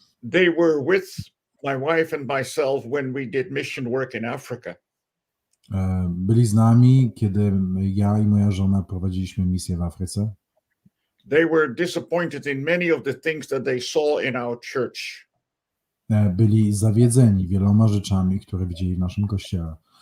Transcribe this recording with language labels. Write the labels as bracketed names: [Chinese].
[English] They were with my wife and myself when we did mission work in Africa. [Polish] Byli z nami, kiedy ja i moja żona prowadziliśmy misję w Afryce. [English] They were disappointed in many of the things that they saw in our church. [Polish] Byli zawiedzeni wieloma rzeczami, które widzieli w naszym kościele.